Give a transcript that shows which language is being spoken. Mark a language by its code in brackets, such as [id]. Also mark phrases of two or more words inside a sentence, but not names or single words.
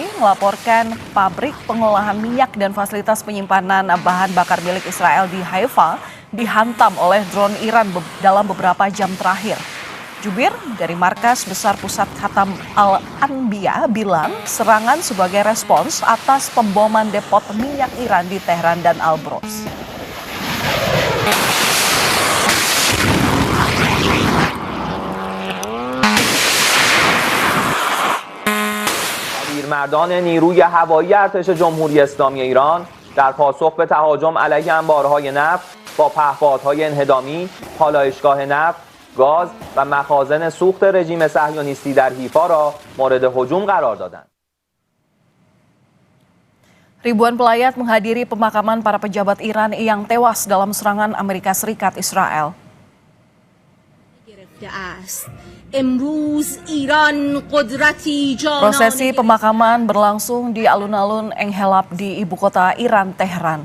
[id] melaporkan pabrik pengolahan minyak dan fasilitas penyimpanan bahan bakar milik Israel di Haifa dihantam oleh drone Iran dalam beberapa jam terakhir. Jubir dari Markas Besar Pusat Khatam Al-Anbiya bilang serangan sebagai respons atas pemboman depot minyak Iran di Tehran dan Alborz. [fa] مردان نیروی هوایی ارتش جمهوری اسلامی ایران در پاسخ به تهاجم علیه انبارهای نفت با پهپادهای انهدامی، پالایشگاه نفت، گاز و مخازن سوخت رژیم صهیونیستی در حیفا را مورد هجوم قرار دادند. [id] Ribuan pelayat menghadiri pemakaman para pejabat Iran yang tewas dalam serangan Amerika Serikat Israel. Prosesi pemakaman berlangsung di alun-alun Enghelab di ibu kota Iran, Tehran.